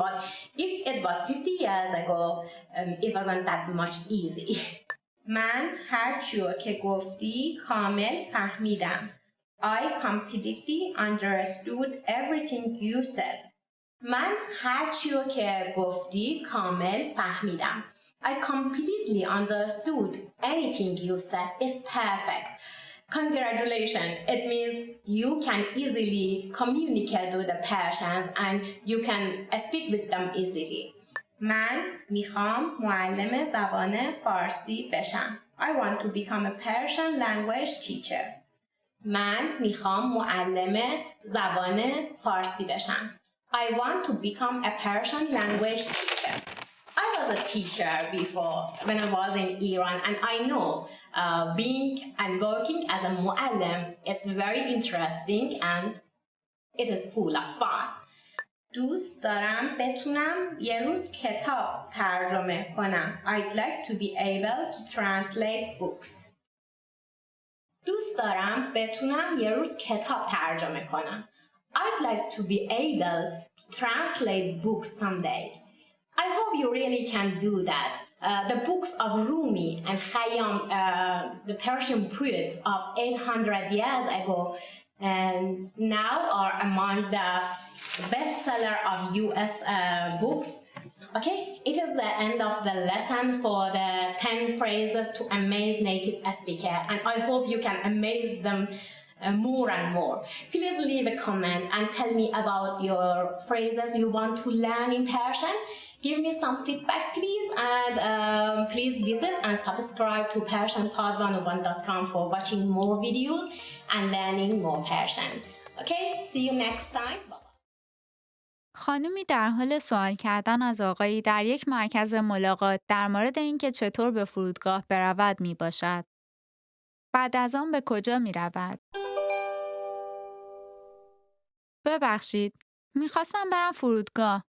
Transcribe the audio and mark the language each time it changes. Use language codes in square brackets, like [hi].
[en] But if it was 50 years ago, it wasn't that much easy. [fa] من هر چیو که گفتی کامل فهمیدم. [en] I completely understood everything you said. [fa] من هر چیو که گفتی کامل فهمیدم. [en] I completely understood anything you said is perfect. Congratulations. It means you can easily communicate with the Persians and you can speak with them easily. [fa] من میخوام معلم زبان فارسی بشم. [en] I want to become a Persian language teacher. [fa] من میخوام معلم زبان فارسی بشم. [en] I want to become a Persian language teacher. I was a teacher before when I was in Iran and I know being and working as a muallim is very interesting and it is full of fun. [fa] دوست دارم بتونم یه روز کتاب ترجمه کنم. [en] I'd like to be able to translate books. [fa] دوست دارم بتونم یه روز کتاب ترجمه کنم. [en] I'd like to be able to translate books some days. I hope you really can do that. The books of Rumi and Khayyam, the Persian poet of 800 years ago, now are among the bestseller of US books. Okay, it is the end of the lesson for the 10 phrases to amaze native speaker, and I hope you can amaze them more and more. Please leave a comment and tell me about your phrases you want to learn in Persian. Give me some feedback, please, and please visit and subscribe to PersianPod101.com for watching more videos and learning more Persian. Okay, see you next time. Bye. [fa] خانومی در حال سوال کردن از آقایی در یک مرکز ملاقات در مورد اینکه چطور به فرودگاه برود می باشد. بعد از آن به کجا می رود؟ ببخشید، میخواستم برم فرودگاه.